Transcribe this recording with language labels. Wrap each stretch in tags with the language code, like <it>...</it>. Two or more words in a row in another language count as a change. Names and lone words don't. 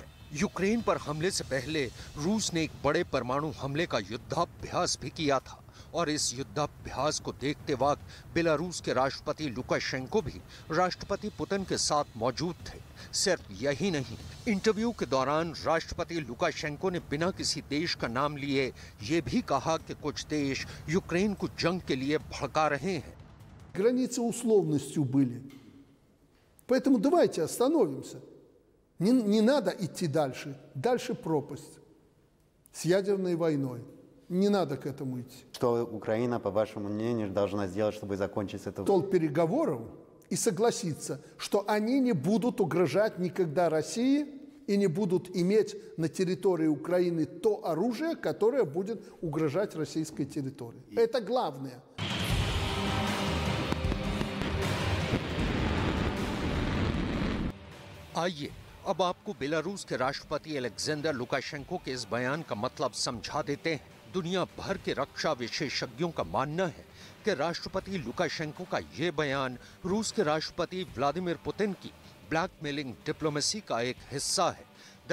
<hi>यूक्रेन पर हमले से पहले रूस ने एक बड़े परमाणु हमले का युद्धाभ्यास भी किया था और इस युद्धाभ्यास को देखते वक्त बेलारूस के राष्ट्रपति लुकाशेंको भी राष्ट्रपति पुतिन के साथ मौजूद थे। सिर्फ यही नहीं, इंटरव्यू के दौरान राष्ट्रपति लुकाशेंको ने बिना किसी देश का नाम लिए ये भी कहा कि कुछ देश यूक्रेन को जंग के लिए भड़का रहे हैं।</hi> <ru>Границы условностью были. Поэтому давайте остановимся. Не надо идти дальше. Дальше пропасть с ядерной войной. Не надо к этому идти. Что Украина, по вашему мнению, должна сделать, чтобы закончить это? Стол переговоров и согласиться, что они не будут угрожать никогда России и не будут иметь на территории Украины то оружие, которое будет угрожать российской территории. Это главное.</ru> <hi>आइए अब आपको बेलारूस के राष्ट्रपति अलेक्जेंडर लुकाशेंको के इस बयान का मतलब समझा देते हैं। दुनिया भर के रक्षा विशेषज्ञों का मानना है कि राष्ट्रपति लुकाशेंको का ये बयान रूस के राष्ट्रपति व्लादिमीर पुतिन की</hi> <en>blackmailing diplomacy</en> <hi>का एक हिस्सा है।</hi>